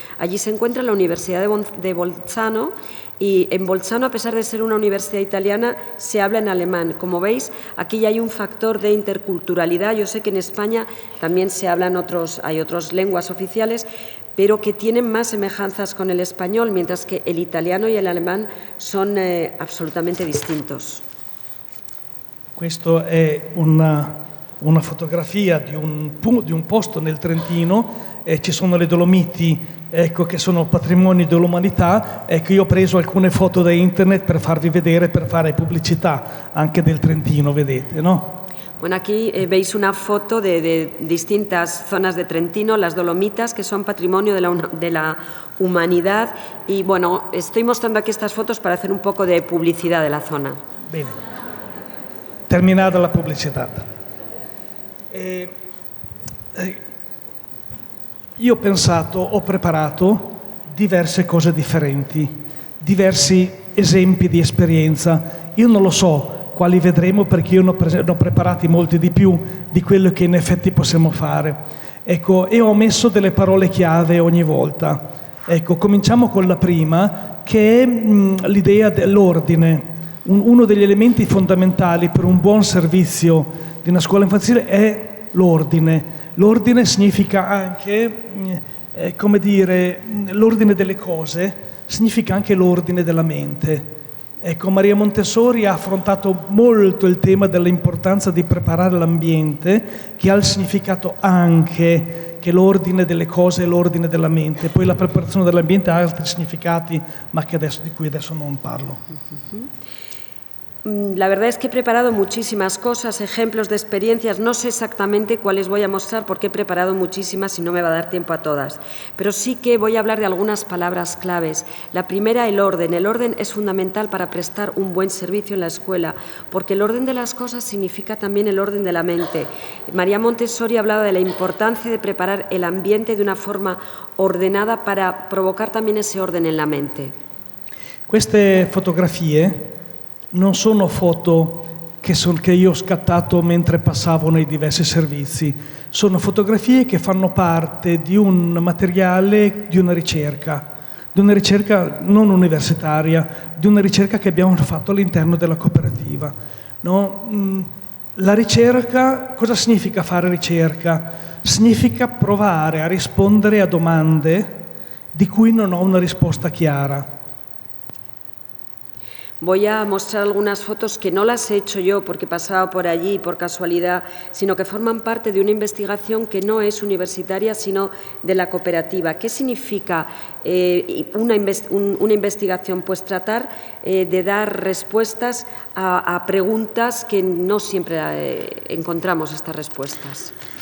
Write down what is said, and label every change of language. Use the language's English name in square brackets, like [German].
[Spanish] Allí se encuentra la Universidad de Bolzano, y en Bolzano, a pesar de ser una universidad italiana, se habla en alemán. Como veis, aquí ya hay un factor de interculturalidad. Yo sé que en España también se hablan hay otras lenguas oficiales, pero que tienen más semejanzas con el español, mientras que el italiano y el alemán son absolutamente distintos. [Italian] Questa è una fotografia di un posto nel Trentino, ci sono le Dolomiti, ecco, che sono patrimonio dell'umanità. Ecco, io ho preso alcune foto da internet per farvi vedere, per fare pubblicità anche del Trentino, vedete, no? [Spanish] Bueno, aquí veis una foto de distintas zonas de Trentino, las Dolomitas, que son patrimonio de la humanidad. Y bueno, estoy mostrando aquí estas fotos para hacer un poco de publicidad de la zona. [Italian] Bene, terminata la pubblicità. Io ho preparato diverse cose differenti, diversi esempi di esperienza. Io non lo so quali vedremo, perché io ne ho preparati molti di più di quello che in effetti possiamo fare. Ecco, e ho messo delle parole chiave ogni volta. Ecco, cominciamo con la prima, che è l'idea dell'ordine. Uno degli elementi fondamentali per un buon servizio di una scuola infantile è l'ordine. L'ordine significa anche, come dire, l'ordine delle cose, significa anche l'ordine della mente. Ecco, Maria Montessori ha affrontato molto il tema dell'importanza di preparare l'ambiente, che ha il significato anche che l'ordine delle cose è l'ordine della mente. Poi la preparazione dell'ambiente ha altri significati, ma di cui adesso non parlo. [Spanish] La verdad es que he preparado muchísimas cosas, ejemplos de experiencias. No sé exactamente cuáles voy a mostrar porque he preparado muchísimas y no me va a dar tiempo a todas. Pero sí que voy a hablar de algunas palabras claves. La primera, el orden. El orden es fundamental para prestar un buen servicio en la escuela, porque el orden de las cosas significa también el orden de la mente. María Montessori hablaba de la importancia de preparar el ambiente de una forma ordenada para provocar también ese orden en la mente. [Italian] Queste fotografie non sono foto che io ho scattato mentre passavo nei diversi servizi, sono fotografie che fanno parte di un materiale di una ricerca non universitaria, di una ricerca che abbiamo fatto all'interno della cooperativa. No? La ricerca, cosa significa fare ricerca? Significa provare a rispondere a domande di cui non ho una risposta chiara. [Spanish] Voy a mostrar algunas fotos que no las he hecho yo porque pasaba por allí por casualidad, sino que forman parte de una investigación que no es universitaria, sino de la cooperativa. ¿Qué significa una investigación? Pues tratar de dar respuestas a preguntas que no siempre encontramos estas respuestas.